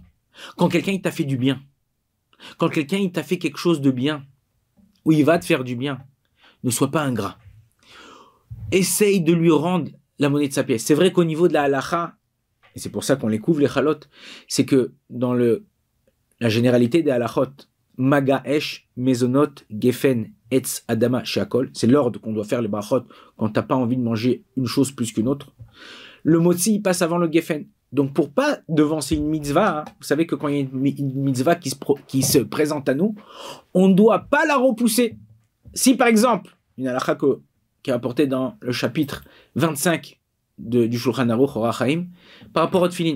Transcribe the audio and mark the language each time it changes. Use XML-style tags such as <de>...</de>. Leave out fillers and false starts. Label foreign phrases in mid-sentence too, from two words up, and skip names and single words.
<fr>Quand quelqu'un il t'a fait du bien, quand quelqu'un il t'a fait quelque chose de bien, ou il va te faire du bien, ne sois pas ingrat. Essaye de lui rendre la monnaie de sa pièce. C'est vrai qu'au niveau de la halacha, et c'est pour ça qu'on les couvre les chalotes, c'est que dans la généralité des halachot,</fr> <he>מגע אש, מזונות, גפן, עץ, אדמה, שהכל,</he> <fr>c'est l'ordre qu'on doit faire les brachot quand t'as pas envie de manger une chose plus qu'une autre. Le motzi, il passe avant le gefen. Donc pour pas devancer une mitzvah, vous savez que quand il y a une mitzvah qui se présente à nous, on ne doit pas la repousser. Si par exemple, une halakha qui est apportée dans le chapitre 25 du Shulchan Aruch Orach Chaim, par rapport au tefillin.</fr>